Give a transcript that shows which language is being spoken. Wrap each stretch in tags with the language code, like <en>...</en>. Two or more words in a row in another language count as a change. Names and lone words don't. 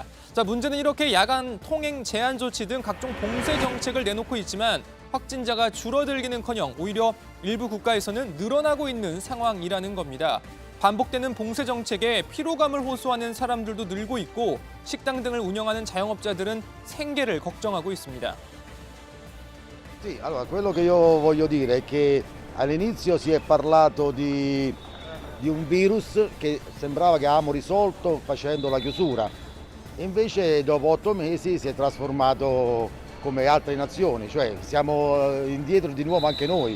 <ko>자, 문제는 이렇게 야간 통행 제한 조치 등 각종 봉쇄 정책을 내놓고 있지만 확진자가 줄어들기는커녕 오히려 일부 국가에서는 늘어나고 있는 상황이라는 겁니다. 반복되는 봉쇄 정책에 피로감을 호소하는 사람들도 늘고 있고 식당 등을 운영하는 자영업자들은 생계를 걱정하고 있습니다.</ko> <it>Sì, allora quello che io voglio dire è che all'inizio si è parlato di un virus che sembrava che avevamo risolto facendo la chiusura, invece dopo 8 mesi si è trasformato come altre nazioni, cioè siamo indietro di nuovo anche noi.</it>